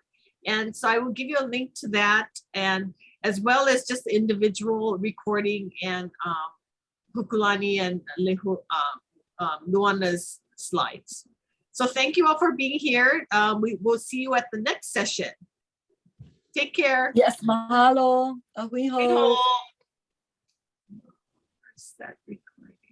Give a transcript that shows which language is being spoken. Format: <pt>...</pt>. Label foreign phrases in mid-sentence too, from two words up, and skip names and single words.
<en>And so I will give you a link to that, and as well as just the individual recording and Hōkūlani and Luana's slides. So thank you all for being here. We will see you at the next session. Take care. Yes,</en> <haw>mahalo. Ahui ho.</haw> <en>Mahalo. Where's that recording?</en>